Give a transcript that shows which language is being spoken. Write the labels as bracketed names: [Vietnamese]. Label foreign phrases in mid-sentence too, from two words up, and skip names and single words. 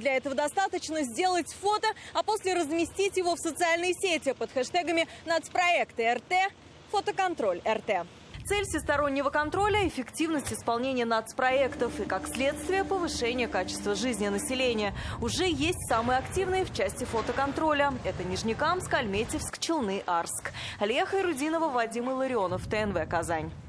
[Russian] Для этого достаточно сделать фото, а после разместить его в социальные сети под хэштегами «Нацпроекты РТ», «Фотоконтроль РТ». Цель всестороннего контроля – эффективность исполнения нацпроектов и, как следствие, повышение качества жизни населения. Уже есть самые активные в части фотоконтроля. Это Нижнекамск, Альметьевск, Челны, Арск. Алия Хайрудинова, Вадим Илларионов, ТНВ, Казань.